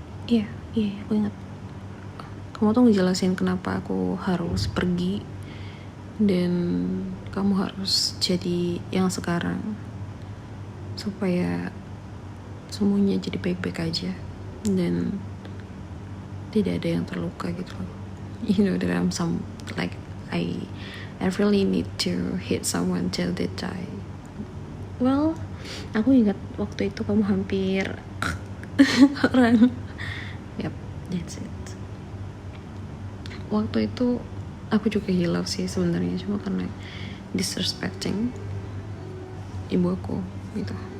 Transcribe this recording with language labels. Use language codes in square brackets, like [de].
[id] Iya aku ingat. Kamu tuh ngejelasin kenapa aku harus pergi dan kamu harus jadi yang sekarang supaya semuanya jadi baik-baik aja dan tidak ada yang terluka gitu loh. [en] You know that I'm like I really need to hit someone till they die. [id] Well, aku ingat waktu itu kamu hampir orang. [en] Yep, that's it. [id] Waktu itu aku juga hilaf sih sebenarnya, cuma karena disrespecting ibu aku gitu.